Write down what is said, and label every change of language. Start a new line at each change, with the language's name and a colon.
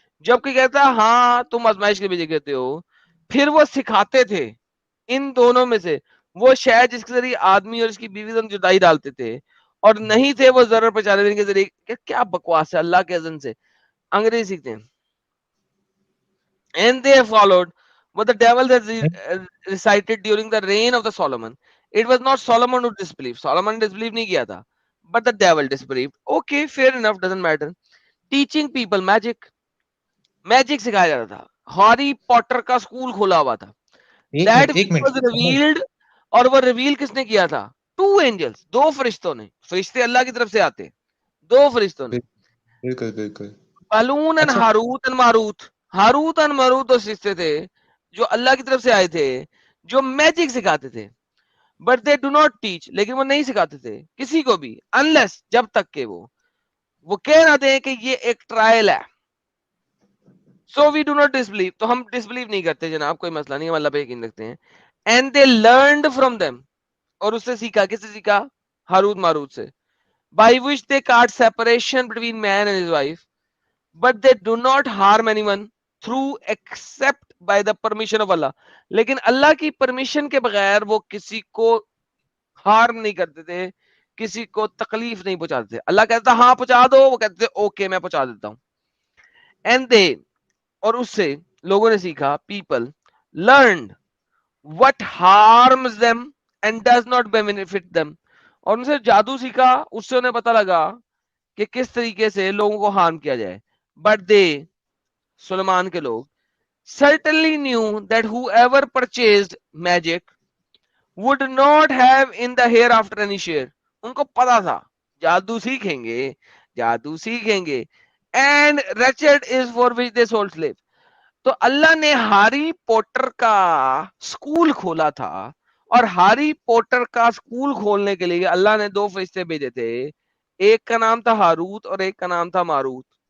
Urdu: جب کہ کہتا ہاں تم آزمائش کے لیے بھیجے گئے ہو. پھر وہ سکھاتے تھے ان دونوں میں سے وہ شاید جس کے ذریعے آدمی اور اس کی بیوی سے جدائی ڈالتے تھے، اور نہیں تھے وہ ضرر پہنچانے دینے کے ذریعے. کیا بکواس ہے! اللہ کے اذن سے انگریزی سیکھتے ہیں.
English: And they followed what the devil has recited during the reign of the Solomon. It was not Solomon who disbelieved. Solomon disbelieved
Urdu: نہیں کیا تھا,
English: but the devil disbelieved. Okay, fair enough, doesn't matter. Teaching people magic.
Urdu: Magic سکھایا جاتا تھا. Harry Potter کا school کھولا ہوا تھا.
English: That which was revealed,
Urdu: اور وہ ریویل کس نے کیا تھا؟
English: Two angels,
Urdu: دو فرشتوں نے. فرشتے اللہ کی طرف سے آتے, دو فرشتوں نے. بالکل بالکل. بالون and Harut and Marut. Harut اور ماروت دو فرشتے تھے جو اللہ کی طرف سے آئے تھے, جو میجک سکھاتے تھے.
English: but they do not teach,
Urdu: لیکن وہ نہیں سکھاتے تھے کسی کو بھی, انلیس جب تک کہ وہ کہہ نہ دیں کہ یہ ایک ٹرائل ہے.
English: so we do not disbelieve,
Urdu: تو ہم ڈسبلیو نہیں کرتے جناب, کوئی مسئلہ نہیں, ہم اللہ پہ یقین رکھتے ہیں.
English: and they learned from them,
Urdu: اور اس سے سیکھا. کس سے سیکھا؟ ہاروت ماروت سے.
English: By which they card separation between main and his wife, but they do not harm anyone through except by the permission of Allah.
Urdu: لیکن اللہ کی پرمیشن کے بغیر وہ کسی کو ہارم نہیں کرتے تھے, کسی کو تکلیف نہیں پہنچاتے تھے. اللہ کہتا ہاں پہنچا دو, وہ کہتے تھے اوکے میں پہنچا دیتا ہوں.
English: and they,
Urdu: اور اس سے لوگوں نے سیکھا,
English: People learned, what harms them and does not benefit them.
Urdu: اور ان سے جادو سیکھا, اس سے انہیں پتا لگا کہ کس طریقے سے لوگوں کو ہارم کیا جائے.
English: but they,
Urdu: سلیمان کے لوگ,
English: certainly knew that whoever purchased magic would not have in the hereafter any share.
Urdu: ان کو پتا تھا جادو سیکھیں گے, جادو سیکھیں گے,
English: and wretched is for which they sold slave.
Urdu: تو اللہ نے ہاری پوٹر کا سکول کھولا تھا, اور ہاری پوٹر کا سکول کھولنے کے لیے اللہ نے 2 فرشتے بھیجے تھے, ایک کا نام تھا ہاروت اور ایک کا نام تھا ماروت.